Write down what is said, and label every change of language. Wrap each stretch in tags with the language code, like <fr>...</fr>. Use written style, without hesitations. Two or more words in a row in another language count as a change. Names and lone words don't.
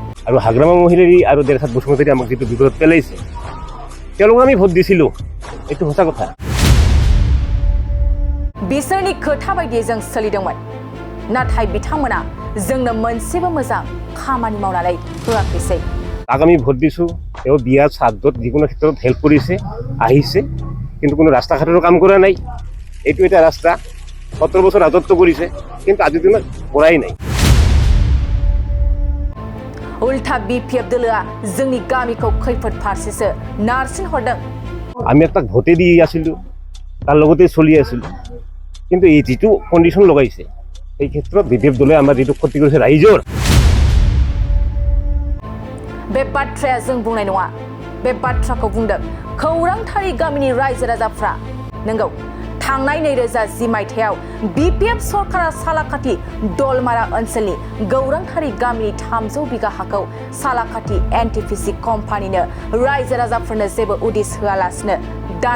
<as>আৰু হাগ্ৰামা মহিলাৰী আৰু দেৰখাত বসুমতাৰী আমাক যিটো বিপদত পেলাইছে তেওঁলোকক আমি ভোট দিছিলোঁ এইটো সঁচা কথা</as> <brx>बिसोरनि खोथा बायदियै जों सोलिदोंमोन नाथाय बिथांमोना जोंनो मोनसेबो मोजां खामानि मावनानै होआखैसै</brx> <as>তাক আমি ভোট দিছোঁ তেওঁ বিয়া শ্ৰাদ্ধত যিকোনো ক্ষেত্ৰত হেল্প কৰিছে আহিছে কিন্তু কোনো ৰাস্তা ঘাটৰো কাম কৰা নাই এইটো এটা ৰাস্তা 17 বছৰ ৰাজত্ব কৰিছে কিন্তু আজিৰ দিনত কৰাই নাই</as> <brx>उल्था बिपिएफ दोलोआ जोंनि गामिखौ खैफोद फारसेसो नारसिन हरदों</brx> <as>আমি তাক ভোটে দি আছিলোঁ তাৰ লগতে চলি আছিলোঁ কিন্তু এই যিটো কণ্ডিশ্যন লগাইছে এই ক্ষেত্ৰত বিপিএফ দলে আমাৰ যিটো ক্ষতি কৰিছে ৰাইজৰ</as> <brx>बे बाथ्राया जों बुंनाय नङा बे बाथ्राखौ बुंदों खौरांथारि गामिनि रायजो राजाफ्रा नंगौ थांनाय 2010 मायथाइयाव बिपिएफ सरकारा सालाकाथि दलमारा ओनसोलनि गौरांथारि गामिनि 300 बिगा हाखौ सालाकाथि एनटिपिसि कम्पानिनो रायजो राजाफोरनो जेबो उदिस होआलासिनो दान</brx>